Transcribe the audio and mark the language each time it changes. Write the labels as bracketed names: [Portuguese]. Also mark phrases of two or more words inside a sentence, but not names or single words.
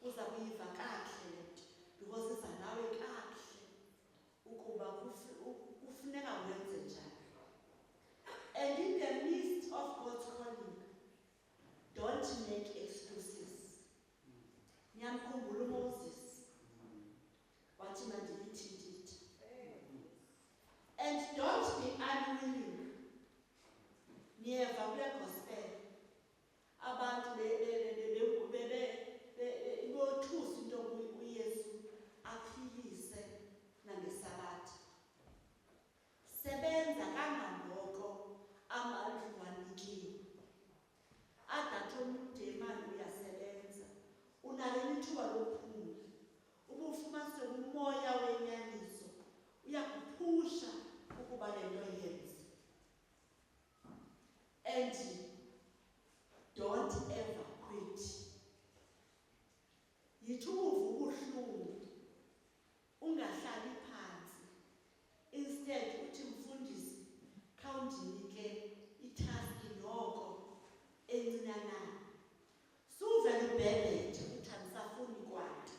[Xhosa] kuyiva kakuhle le nto because iza nawe kakuhle ukuba kufuneka wenze njani. [English] And in the midst of God's calling, don't make excuses. [Xhosa] Niyamkhumbula uMoses wathi mandilithi ndithi. [English] And don't be unwilling. [Xhosa] Niyeva kule gospel abantu bothusa into uYesu aphilise nangesabatha. Sebenza kangangoko amandla wanikiwe. Adathi omntu imali uyasebenza, unalo ithuba lokuphumla. Ubufumanise umoya wenyaniso uyakuphusha ukuba le nto yenze. [English] And don't ever quit. [Xhosa] Yithi uvuka ubuhlungu ungahlali phansi. Instead uthi mfundisi khawundinike itask noko encinanana. Suvele ubhebhethe uthi andisafuni ukwayo.